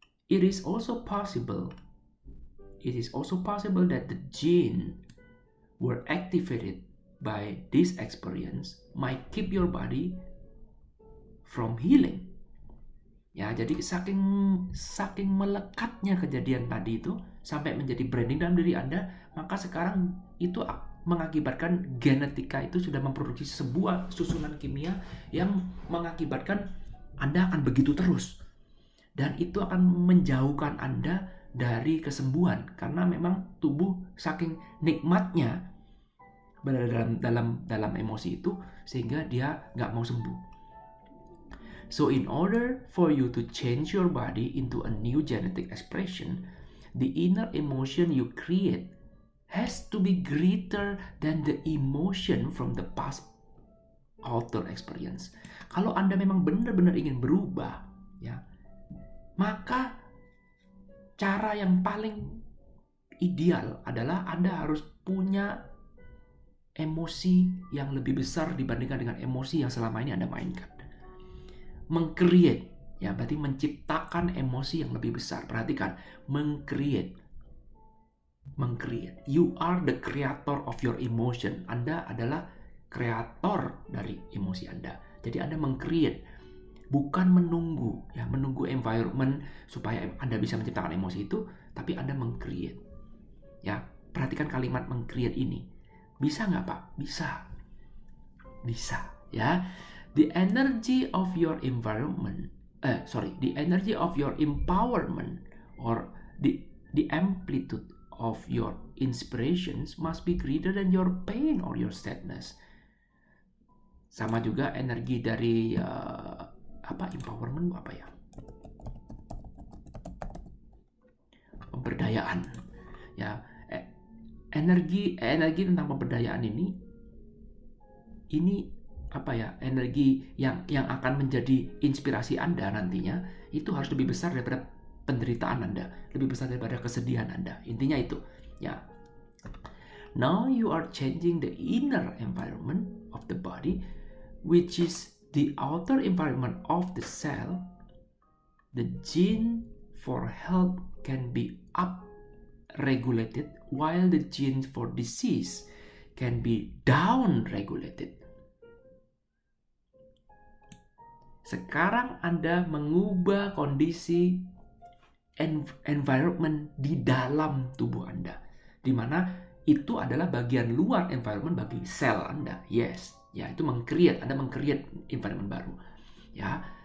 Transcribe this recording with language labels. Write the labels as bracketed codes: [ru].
[en] It is also possible that the gene were activated by this experience might keep your body from healing. [id] Ya, jadi saking melekatnya kejadian tadi itu sampai menjadi branding dalam diri Anda, maka sekarang itu mengakibatkan genetika itu sudah memproduksi sebuah susunan kimia yang mengakibatkan Anda akan begitu terus. Dan itu akan menjauhkan Anda dari kesembuhan, karena memang tubuh saking nikmatnya berada dalam emosi itu sehingga dia nggak mau sembuh. [en] So in order for you to change your body into a new genetic expression, the inner emotion you create has to be greater than the emotion from the past outer experience. [id] Kalau Anda memang benar-benar ingin berubah, ya, maka cara yang paling ideal adalah Anda harus punya emosi yang lebih besar dibandingkan dengan emosi yang selama ini Anda mainkan. Meng-create, ya, berarti menciptakan emosi yang lebih besar. Perhatikan, meng-create. [en] You are the creator of your emotion. [id] Anda adalah kreator dari emosi Anda. Jadi Anda meng-create, bukan menunggu environment supaya Anda bisa menciptakan emosi itu, tapi Anda meng-create. Ya, perhatikan kalimat meng-create ini. Bisa nggak, Pak? Bisa, ya. [en] The energy of your environment, the energy of your empowerment or the amplitude of your inspirations must be greater than your pain or your sadness. [id] Sama juga energi dari empowerment apa ya? Pemberdayaan, ya. Energi tentang pemberdayaan ini energi yang akan menjadi inspirasi Anda nantinya itu harus lebih besar daripada penderitaan Anda, lebih besar daripada kesedihan Anda. Intinya itu, ya. [en] Now you are changing the inner environment of the body, which is the outer environment of the cell. The gene for health can be up-regulated, while the gene for disease can be down-regulated. [id] Sekarang Anda mengubah kondisi environment di dalam tubuh Anda, di mana itu adalah bagian luar environment bagi sel Anda. Yes, ya, itu Anda meng-create environment baru, ya.